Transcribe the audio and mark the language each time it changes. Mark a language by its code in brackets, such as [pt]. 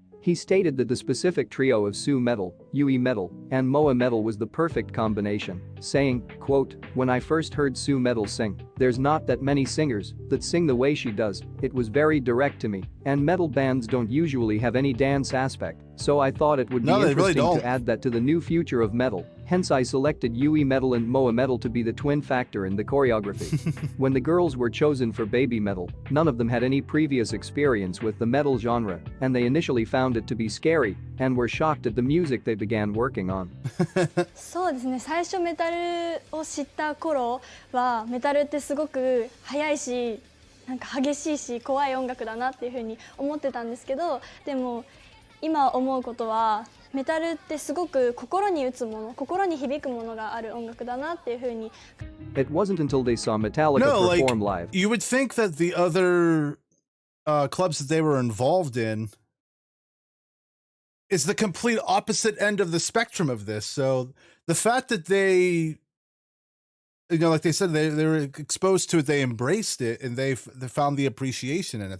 [en] He stated that the specific trio of Suimetal, Yuimetal, and Moametal was the perfect combination, saying, quote, "When I first heard Suimetal sing, there's not that many singers that sing the way she does, it was very direct to me, and metal bands don't usually have any dance aspect, so I thought it would be interesting to add that to the new future of metal, hence I selected Yuimetal and Moametal to be the twin factor in the choreography." When the girls were chosen for Babymetal, none of them had any previous experience with the metal genre, and they initially found it to be scary and were shocked at the music they began working on. [ja] そうですね、最初メタルを知った頃はメタルってすごく速いし、なんか激しいし怖い音楽だなっていうふうに思ってたんですけど、でも今思うことはメタルってすごく心に打つもの、心に響くものがある音楽だなっていうふうに。 [en] It wasn't until they saw Metallica perform live. You would think that the other clubs that they were involved in, is the complete opposite end of the spectrum of this. So the fact that they, like they said, they were exposed to it, they embraced it, and they found the appreciation in it.